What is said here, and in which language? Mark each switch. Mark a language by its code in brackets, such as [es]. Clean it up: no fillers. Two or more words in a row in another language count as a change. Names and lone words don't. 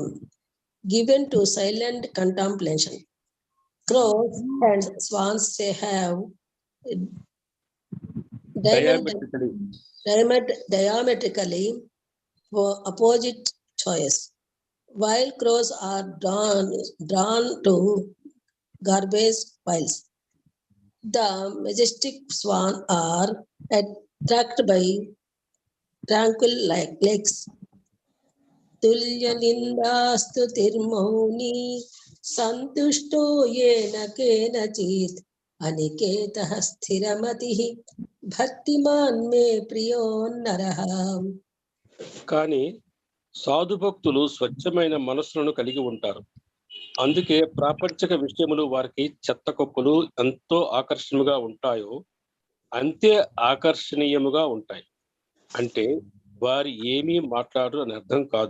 [en] Given to silent contemplation, crows and swans have diametrically opposite choice. While crows are drawn to garbage piles, the majestic swan are attracted by tranquil lakes. [sa] तुल्य निन्दास्तु तिर्मौनी सन्तुष्टो येन केनचित् अनिकेतः स्थिरमतिः भक्तिमान् मे प्रियो नरः. [te] కానీ సాధుభక్తులు స్వచ్ఛమైన మనస్సులను కలిగి ఉంటారు. అందుకే ప్రాపంచిక విషయములు వారికి చెత్త కుప్పలు ఎంతో ఆకర్షణీయంగా ఉంటాయో అంతే ఆకర్షణీయముగా ఉంటాయి. అంటే వారు ఏమీ మాట్లాడరు అని అర్థం కాదు.